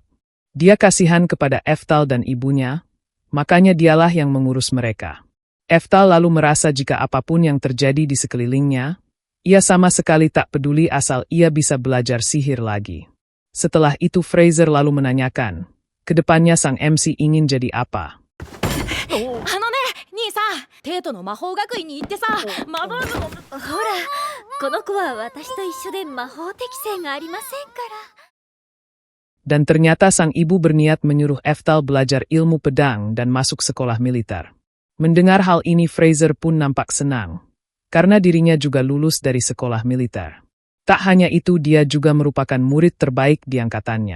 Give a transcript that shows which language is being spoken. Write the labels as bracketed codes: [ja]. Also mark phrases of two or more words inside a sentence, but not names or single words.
[id] Dia kasihan kepada Eftal dan ibunya, makanya dialah yang mengurus mereka. Eftal lalu merasa jika apapun yang terjadi di sekelilingnya, ia sama sekali tak peduli asal ia bisa belajar sihir lagi. Setelah itu Fraser lalu menanyakan, kedepannya sang MC ingin jadi apa? [ja] 兄さん、テートの魔法学院に行ってさ、魔法部の。ほら、この子は私と一緒で魔法適性がありませんから。 [id] Dan ternyata sang ibu berniat menyuruh Eftal belajar ilmu pedang dan masuk sekolah militer. Mendengar hal ini Fraser pun nampak senang, karena dirinya juga lulus dari sekolah militer. Tak hanya itu dia juga merupakan murid terbaik di angkatannya.